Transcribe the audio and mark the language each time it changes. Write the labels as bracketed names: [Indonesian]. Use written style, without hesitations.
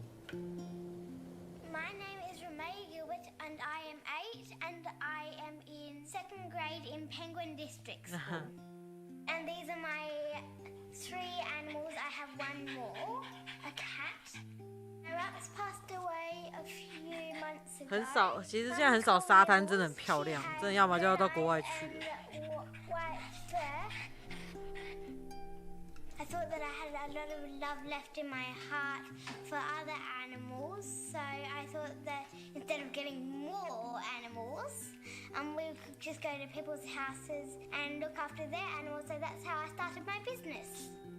[English] My name is Remay Gilbert and I am 8 and I am in 2nd grade in Penguin District School. And these are my 3 animals. I have one more, a cat. My rats passed away a few months ago. [Chinese] 很少，其实现在很少沙滩，真的很漂亮，真的要么就要到国外去。 [English] White fur. I thought that I had a lot of love left in my heart for other animals, so I thought that instead of getting more animals, we could just go to people's houses and look after their animals, so that's how I started my business.